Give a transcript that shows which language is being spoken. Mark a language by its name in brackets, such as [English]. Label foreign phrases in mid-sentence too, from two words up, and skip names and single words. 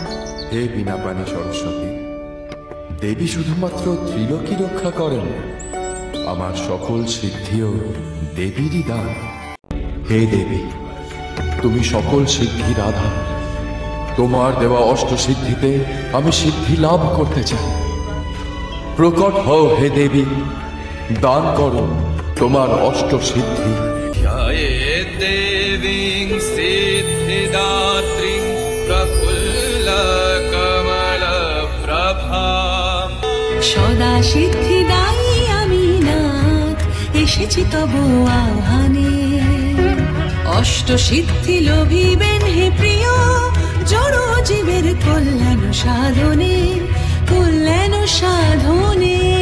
[Bangla] হে বীণাপাণি সরস্বতী, দেবী শুধুমাত্র ত্রিলোকী রক্ষা করেন, আমার সকল সিদ্ধিও দেবীরই দান। হে দেবী, তুমি সকল সিদ্ধির আধার। তোমার দেওয়া অষ্টসিদ্ধিতে আমি সিদ্ধি লাভ করতে চাই। প্রকট হও হে দেবী, দান করো তোমার অষ্টসিদ্ধি। [Sanskrit] ध्यायेत् देवीं सिद्धिदात्रीं प्रफुल्लकमलप्रभाम्। [Bangla] সদা সিদ্ধিদায়ী আমি নাথ, এসেছি তব আহ্বানে। অষ্ট সিদ্ধি লোভিবেন হে প্রিয়, জড় জীবের কল্যাণ সাধনে, কল্যাণ সাধনে।